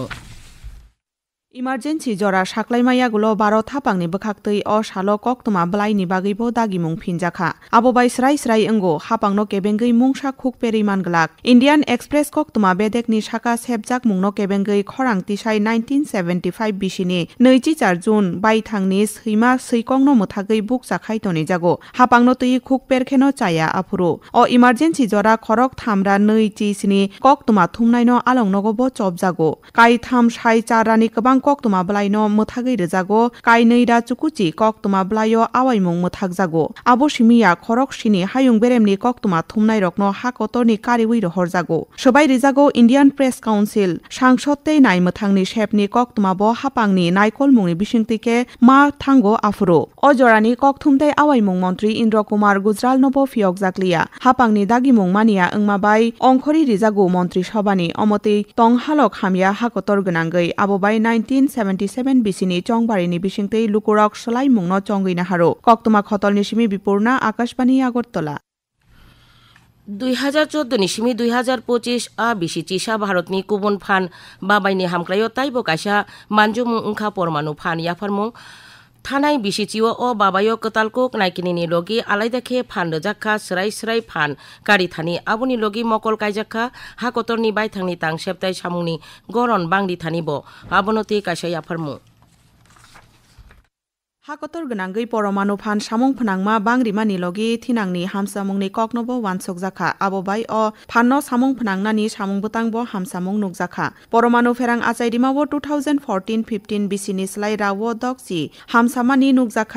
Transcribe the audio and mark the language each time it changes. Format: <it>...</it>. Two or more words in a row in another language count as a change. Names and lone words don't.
<trp>इमार्जेन्सि जरा साक्लायमायागुलो 12 थापांनि बोखाक्तै अ सालो कक्तमा बलायनि बागैबो दागिमुं फिनजाखा आबोबाय स्राय स्राय अंगो हापांनो केबेंगै मुंसा खुक पेरिमान गलाक इंडियान एक्सप्रेस कक्तमा बेदेकनि साका सेबजाक मुंनो केबेंगै खरां तिसाय 1975 बिसिनि 24 जुन बायथांनि सैमा सैकंनो मोथागै बुक जाखाय तनि जागो हापांनो तै खुक पेरखेनो चाया आफुरु अ इमार्जेन्सि जरा खरक थामरा 2 चिसनि कक्तमा थुमनायनो आलंनगोबो चप जागो काय थाम साय चारानि गोबां bang koktuma blaino muthagei rejago kainei da chukuchi koktuma blaio awaimung muthagjago abo simiya khorok sini hayung beremni koktuma thumnai rokno hakotorni kariwi rohorjago sobai rejago Indian Press Council sangshottei nai muthangni shepni koktuma bo hapangni naikol mungni bisingtike ma thango afuro ojorani kokthumtei awaimung mantri Indra Kumar Gujral nobo fiok jakliya hapangni dagi mung mania ongmabai ongkhori rejago mantri sabani omoti tonghalok hamya hakotor gnangei abobai 1977 bisini chongbarini bisingtei lukurok salai mungno chongina haro koktuma khotolni simi bipurna Akashbani Agartala 2014 নিসিমি 2025 বিসি চিসা ভারতনি কুবুন ফান বাবাইনি হামক্রায় তাইবো কাইসা মানজুমুং উংখা পরমাণু ফান ইয়াফারমুং থানাই বিসি চিও ও বাবায় কতালকুক নাইকিনি লগি আলাইদাখে ফান রজাখা সরাই সরাই ফান কারি থানি আবুনি লগি মকল কাইজাখা হাকতরনি বাইথাংনি তাং সেপ্তাই সামুংনি গরন বাংদি থানিব আবনতি কাইসা ইয়াফারমুং hakotor gnangei poromanu phan samung phnangma bangrimani logi thinangni hamsamungni koknobo wansok jakha abobai o phanno samung phnangnani samung butangbo hamsamung nukjakha poromanu ferang achaidimabo 2014-15 bisini slai rawo dokchi hamsamani nukjakha</trp>